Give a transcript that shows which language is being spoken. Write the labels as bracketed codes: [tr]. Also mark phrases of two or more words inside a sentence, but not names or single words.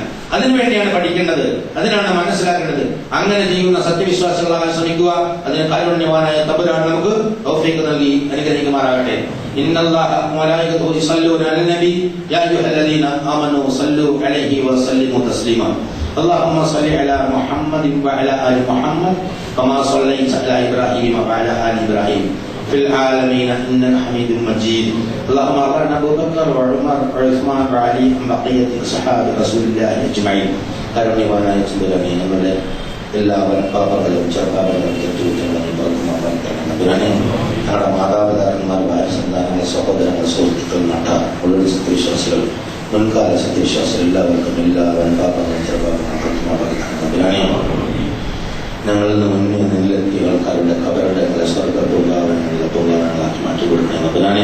[ml] അതിനുവേണ്ടിയാണ് പഠിക്കേണ്ടത്, അതിനാണ് മനസ്സിലാക്കേണ്ടത്. അങ്ങനെ ചെയ്യുന്ന സത്യവിശ്വാസികളാകാൻ ശ്രമിക്കുക. അതിന് കാരുണ്യവാനായ തമ്പുരാൻ നമുക്ക് തൗഫീഖ് നൽകി അനുഗ്രഹിക്കുമാറാകട്ടെ. [ar] إن الله وملائكته يصلون على النبي يا أيها الذين آمنوا صلوا عليه وسلموا تسليما. اللهم صل على محمد وعلى آل محمد كما صليت على إبراهيم وعلى آل إبراهيم في العالمين إنك حميد مجيد. اللهم أغفر أبو بكر وعمر وعثمان وعلي عن بقية أصحاب رسول الله أجمعين. [ml] കാരുണ്യവാനായ തമ്പുരാനെ, നമ്മുടെ എല്ലാ പാപങ്ങളും ചെറുപാപങ്ങളും തമ്പുരാനെ, ഞങ്ങളുടെ മാതാപിതാക്കന്മാർ, ഭാര്യ സന്താനങ്ങൾ, സഹോദരങ്ങൾ, സുഹൃത്തുക്കൾ, നാട്ടാർ, ഉള്ള സത്യവിശ്വാസികൾ, മുൻകാല സത്യവിശ്വാസികൾ എല്ലാവർക്കും എല്ലാവരും പാപങ്ങളും ചെറുപാപങ്ങളും തമ്പുരാനെ, ഞങ്ങളിൽ നിന്ന് മുന്നേ നിലനിർത്തിയ ആൾക്കാരുടെ ഖബറുടെ സ്വർഗ പൂങ്കാവനങ്ങളാക്കി മാറ്റിക്കൊടുക്കണേ തമ്പുരാനെ.